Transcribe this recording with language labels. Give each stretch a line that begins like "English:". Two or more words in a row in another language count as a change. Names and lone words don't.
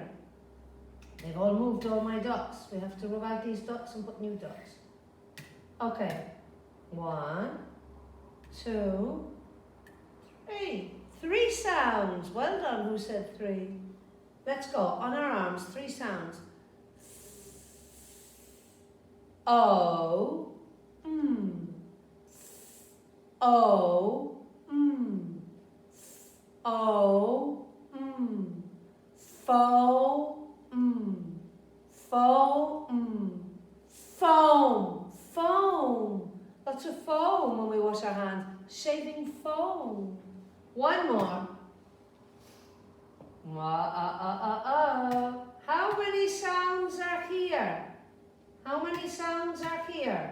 English: They've all moved, all my dots. We have to rub out these dots and put new dots. Okay. 1, 2, 3. 3 sounds. Well done. Who said 3? Let's go. On our arms, 3 sounds. O, O, O, fo, fo, foam, foam. Lots of foam when we wash our hands. Shaving foam. One more. How many sounds are here? How many sounds are here?